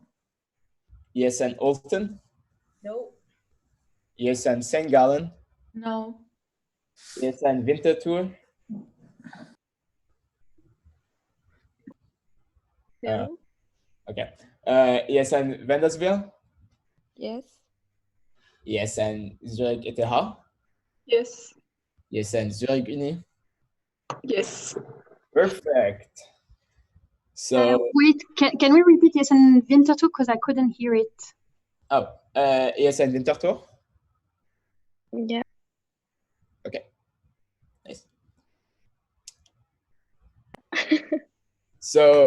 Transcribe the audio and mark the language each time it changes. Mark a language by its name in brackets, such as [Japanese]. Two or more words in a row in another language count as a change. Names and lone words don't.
[English] ESN Olten, No. ESN St. Gallen, No. ESN Winterthur, No. okay. ESN Vendersville, Yes. ESN Zurich ETH, Yes. ESN Zurich Uni. Yes. Perfect. So, Wait, can we repeat ESN Winterthur because I couldn't hear it? ESN Winterthur. Yeah. Okay, nice. So,